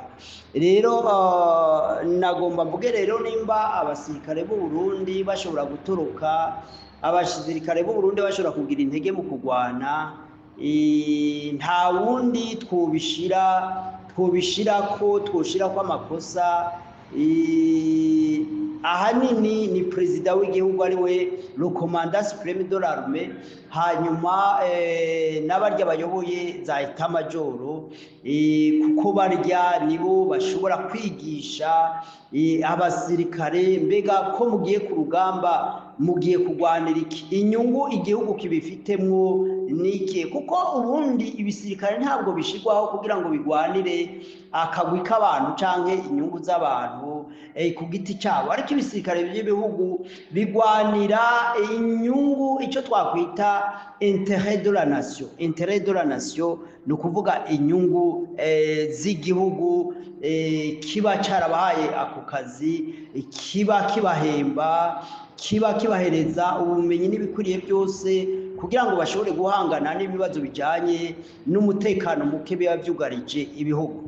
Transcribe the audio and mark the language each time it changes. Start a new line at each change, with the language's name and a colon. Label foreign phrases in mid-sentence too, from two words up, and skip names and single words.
Rundi: Rero nagomba mvuge rero nimba abasirikare b'u Burundi bashobora gutoroka, abasirikare b'u Burundi bashobora kugira intege mu kurwana, nta wundi twoshira ko amakosa ahanini ni perezida w'igihugu ari we
French: le commandant supreme de l'armée,
Rundi: hanyuma n'abarya bayoboye za etat majoro, kuko barya nibo bashobora kwigisha abasirikare mbega ko mugiye ku rugamba mugiye kurwanira iki, inyungu igihugu kibifitemwo niki, kuko ubundi ibisirikare ntabwo bishirwaho kugira ngo bigwanire akagwi k'abantu canke inyungu z'abantu ku giti cyabo, ariko ibisirikare by'ibihugu bigwanira inyungu, icyo twakwita
French: intérêt de la nation. Intérêt de la nation
Rundi: ni ukuvuga inyungu z'igihugu kiba cyarabahaye ako kazi, kiba kibahemba, kiba kibahereza ubumenyi n'ibikwiriye byose kugira ngo bashobore guhangana n'ibibazo bijyanye n'umutekano muke biba byugarije ibihugu.